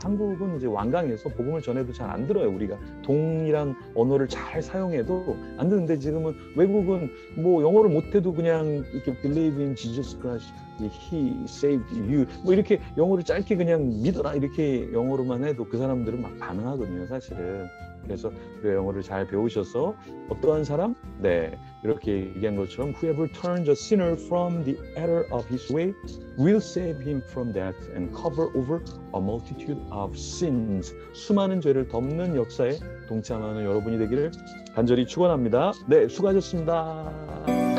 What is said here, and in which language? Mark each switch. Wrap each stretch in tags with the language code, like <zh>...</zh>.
<ko>한국은 이제 완강해서 복음을 전해도 잘 안 들어요. 우리가 동일한 언어를 잘 사용해도 안 듣는데 지금은 외국은 뭐 영어를 못해도 그냥 이렇게</ko> <en>believe in Jesus Christ, He saved you</en> <ko>뭐 이렇게 영어를 짧게 그냥 믿어라 이렇게 영어로만 해도 그 사람들은 막 반응하거든요, 사실은. 그래서 그 영어를 잘 배우셔서 어떠한 사람? 네, 이렇게 얘기한 것처럼</ko> <en>Whoever turns a sinner from the error of his way will save him from death and cover over a multitude of sins.</en> <ko>수많은 죄를 덮는 역사에 동참하는 여러분이 되기를 간절히 축원합니다. 네, 수고하셨습니다.</ko>